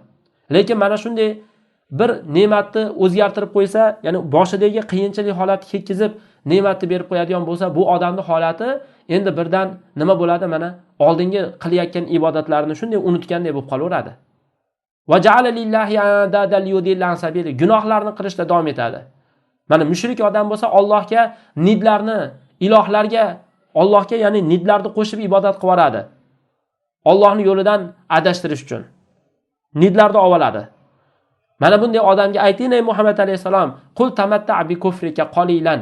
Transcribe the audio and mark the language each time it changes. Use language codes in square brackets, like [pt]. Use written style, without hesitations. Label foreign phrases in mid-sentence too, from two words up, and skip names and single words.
[uz] Lekin mana shunday bir ne'matni o'zgartirib qo'ysa, ya'ni boshidagi qiyinchilik holatni ketkizib, ne'matni berib qo'yadigan bo'lsa, bu odamning holati endi birdan nima bo'ladi? Mana oldingi qilayotgan ibodatlarini shunday unutgandek bo'lib qolaveradi. [ar] وجعل لله أندادا ليضل سبيل [uz] gunohlarni qilishda davom etadi. Mana mushrik odam bo'lsa, Allohga nidlarni, ilohlarga, Allohga ya'ni nidlarni qo'shib ibodat qilib yoradi. Allohning yo'lidan adashtirish uchun nidlarni oladi. Mana bunday odamga ayting ey Muhammad alayhisalom, [ar] قل تمتع بكفرك قليلا.